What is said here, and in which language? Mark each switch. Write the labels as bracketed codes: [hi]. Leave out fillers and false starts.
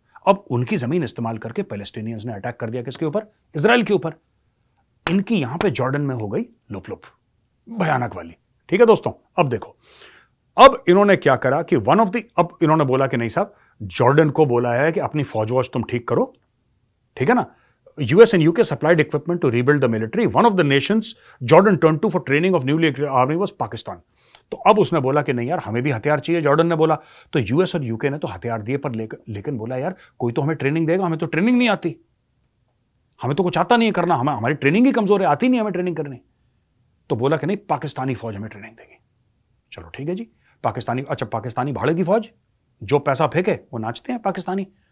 [hi] अब उनकी जमीन इस्तेमाल करके पैलेस्टीनियंस ने अटैक कर दिया, किसके ऊपर, इजराइल के ऊपर। इनकी यहां पे जॉर्डन में हो गई लुप लुप, भयानक वाली। ठीक है दोस्तों, अब देखो, अब इन्होंने क्या करा कि अब इन्होंने बोला कि नहीं साहब, जॉर्डन को बोला है कि अपनी फौज वौज तुम ठीक करो, ठीक है ना। [en] US and UK supplied equipment to rebuild the military. One of the nations Jordan turned to for training of newly created army was Pakistan. [hi] तो अब उसने बोला कि नहीं यार, हमें भी हथियार चाहिए। जॉर्डन ने बोला, तो US और UK ने तो हथियार दिए, पर लेकिन बोला यार कोई तो हमें ट्रेनिंग देगा, हमें तो ट्रेनिंग नहीं आती, हमें तो कुछ आता नहीं है करना, हमारी ट्रेनिंग ही कमजोर है, आती नहीं हमें ट्रेनिंग करनी। तो बोला कि नहीं, पाकिस्तानी फौज हमें ट्रेनिंग देगी। चलो ठीक है जी, पाकिस्तानी, अच्छा पाकिस्तानी भाड़े की फौज, जो पैसा फेंके वो नाचते हैं पाकिस्तानी।